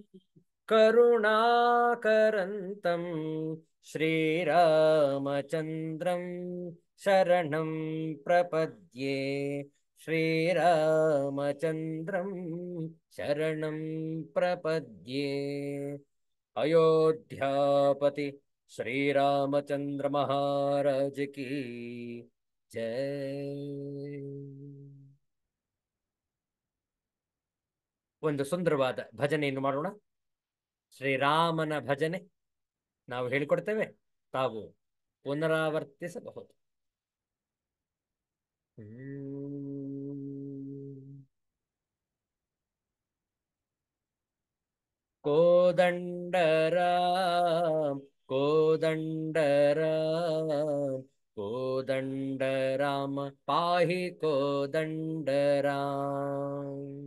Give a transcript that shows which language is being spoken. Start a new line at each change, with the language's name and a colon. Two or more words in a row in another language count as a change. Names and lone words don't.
Sanskrit: करुणाकरन्तं श्रीरामचन्द्रं शरणं प्रपद्ये श्रीरामचन्द्रं शरणं प्रपद्ये
Hindi: अयोध्यापति श्रीरामचंद्र महाराज की जय.
Kannada: ಒಂದು ಸುಂದರವಾದ ಭಜನೆಯನ್ನು ಮಾಡೋಣ. ಶ್ರೀರಾಮನ ಭಜನೆ ನಾವು ಹೇಳಿಕೊಡ್ತೇವೆ, ತಾವು ಪುನರಾವರ್ತಿಸಬಹುದು.
Sanskrit: ಕೋದಂಡರಾಮ್ ಕೋದಂಡರಾಮ್ ಕೋದಂಡರಾಮ ಪಾಹಿ ಕೋದಂಡರಾಮ್.